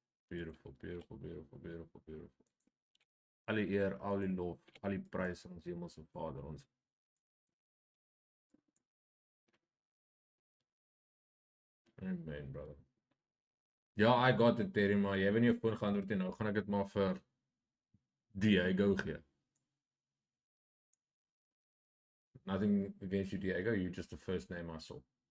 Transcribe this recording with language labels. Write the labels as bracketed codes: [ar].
[en] Beautiful, beautiful, beautiful, beautiful, beautiful. [af] Al die eer, al die lof, al die prys aan ons hemelse Vader, ons. [en] Amen, brother. [af] Ja, [en] I got it, [af] Terry, maar jy het nie op foon geantwoord nie. Nou gaan ek dit maar vir Diego gee. [en] Nothing against you, Diego. You're just the first name I saw.